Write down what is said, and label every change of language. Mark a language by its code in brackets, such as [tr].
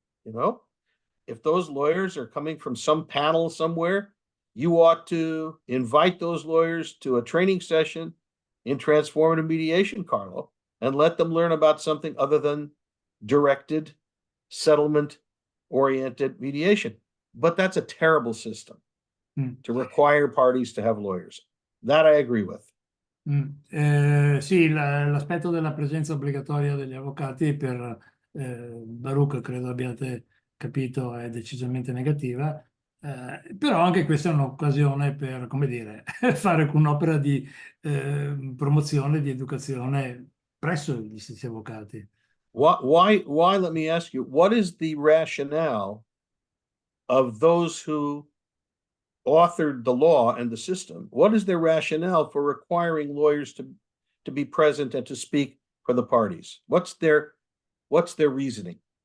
[en] You know, if those lawyers are coming from some panel somewhere, you ought to invite those lawyers to a training session in transformative mediation, Carlo, and let them learn about something other than directed, settlement-oriented mediation. But that's a terrible system to require parties to have lawyers. That I agree with. [it] Sì, l'aspetto della presenza obbligatoria degli avvocati per Baruch, credo abbiate capito, è decisamente negativa, però anche questa è un'occasione per, come dire, fare un'opera di promozione, di educazione presso gli stessi avvocati. [en] Why, let me ask you, what is the rationale of those who authored the law and the system? What is their rationale for requiring lawyers to be present and to speak for the parties? What's their reasoning?